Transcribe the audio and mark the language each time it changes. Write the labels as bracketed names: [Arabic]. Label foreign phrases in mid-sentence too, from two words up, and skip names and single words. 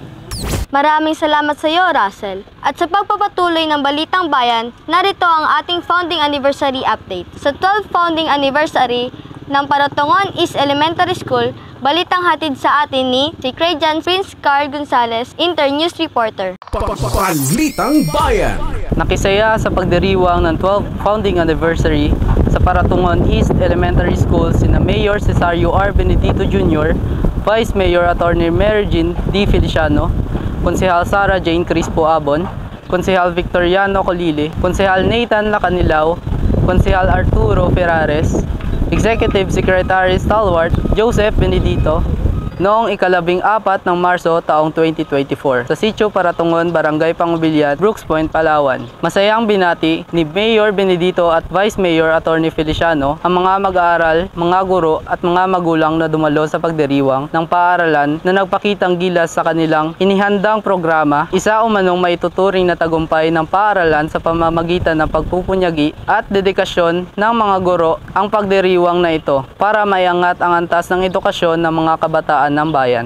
[Filipino] Maraming salamat sa iyo, Russell. At sa pagpapatuloy ng Balitang Bayan, narito ang ating [English] founding anniversary update. [Filipino] Sa 12th [English] founding anniversary [Filipino] ng Paratongon East Elementary School, balitang hatid sa atin ni si Crajan Prince Carl Gonzalez, [English] Intern News Reporter. [Filipino] Balitang Bayan. Nakisaya sa pagdiriwang ng 12th [English] founding anniversary [Filipino] sa Paratongon East Elementary School sina Mayor Cesario R. Benedito Jr., Vice Mayor Attorney Mary Jean D. Feliciano, Konsehal Sara Jane Crespo Abon, Konsehal Victoriano Colili, Konsehal Nathan Lacanilaw, Konsehal Arturo Ferrares, Executive Secretary Stalwart Joseph Benedito, noong ika-14 ng Marso taong 2024 sa Sitio Paratongon, Barangay Pangubilyan, Brooks Point, Palawan. Masayang binati ni Mayor Benedito at Vice Mayor Attorney Feliciano ang mga mag-aaral, mga guro at mga magulang na dumalo sa pagdiriwang ng paaralan na nagpakitang gilas sa kanilang inihandang programa, isa umanong maituturing na tagumpay ng paaralan sa pamamagitan ng pagpupunyagi at dedikasyon ng mga guro ang pagdiriwang na ito para maiangat ang antas ng edukasyon ng mga kabataan ng bayan.